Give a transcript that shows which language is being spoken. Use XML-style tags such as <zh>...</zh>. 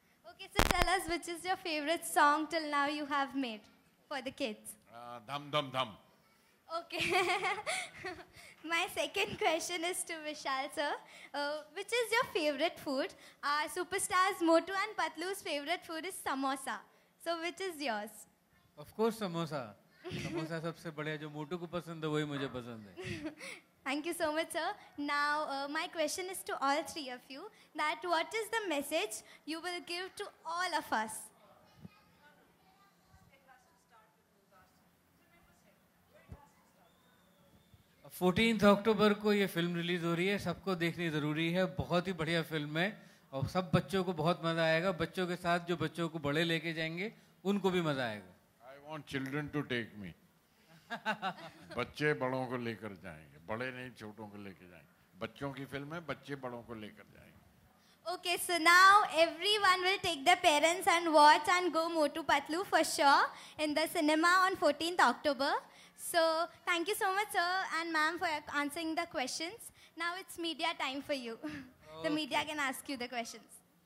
<en>Okay, so tell us which is your favorite song till now you have made for the kids. Dham Dham Dham. Okay. My second question is to Vishal sir. Which is your favorite food? Our superstars Motu and Patlu's favorite food is samosa. So which is yours? Of course samosa.</en> <hi>Samosa सबसे बढ़िया, जो मोटू को पसंद है वही मुझे पसंद है।</hi> <en>Thank you so much, sir. Now, my question is to all three of you, that what is the message you will give to all of us?</en> <hi>14 अक्टूबर को ये फिल्म रिलीज हो रही है, सबको देखनी ज़रूरी है। बहुत ही बढ़िया फिल्म है और सब बच्चों को बहुत मज़ा आएगा। बच्चों के साथ जो बच्चों को बड़े लेके जाएंगे उनको भी मज़ा आएगा।</hi> <en>I want children to take me.</en> <hi>बच्चे बड़ों को लेकर जाएंगे, बड़े नहीं छोटों को लेकर जाएंगे। बच्चों की फिल्म है, बच्चे बड़ों को लेकर जाएंगे।</hi> <en>Okay, so now everyone will take their parents and watch and go Motu Patlu for sure in the cinema on 14th October. So thank you so much, sir and ma'am, for answering the questions. Now it's media time for you. The media can ask you the questions.</en>